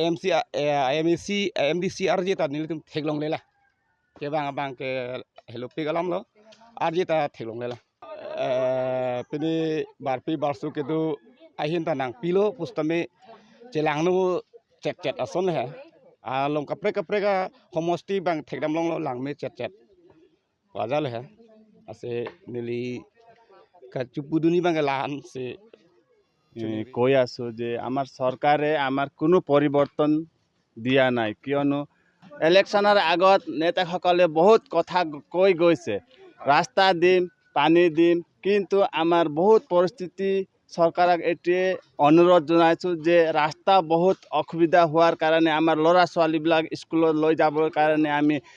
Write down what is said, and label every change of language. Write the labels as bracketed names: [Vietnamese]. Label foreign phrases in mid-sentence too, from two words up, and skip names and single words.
[Karbi] IMDC RJ ta nilitum theglong lela ke bang ke helopi galam lo RJ ta theglong lela pini barpi barsu ke tu ahin ta nang pilo pustame celang nu cet ason le long kapre ka homosti bang thegdam long lo lang me cet wajal he ase nili ka chupuduni bang lan se [Assamese] কৈ আছো যে আমাৰ চৰকাৰে আমাৰ কোনো পৰিৱৰ্তন দিয়া নাই কিয়নো ইলেকশ্যনৰ আগত নেতাসকলে বহুত কথা কৈ গৈছে ৰাস্তা দিম পানী দিম কিন্তু আমাৰ বহুত পৰিস্থিতি চৰকাৰক এটিয়ে অনুৰোধ জনাইছোঁ যে ৰাস্তা বহুত অসুবিধা হোৱাৰ কাৰণে আমাৰ ল'ৰা ছোৱালীবিলাক স্কুলত লৈ যাবৰ কাৰণে আমি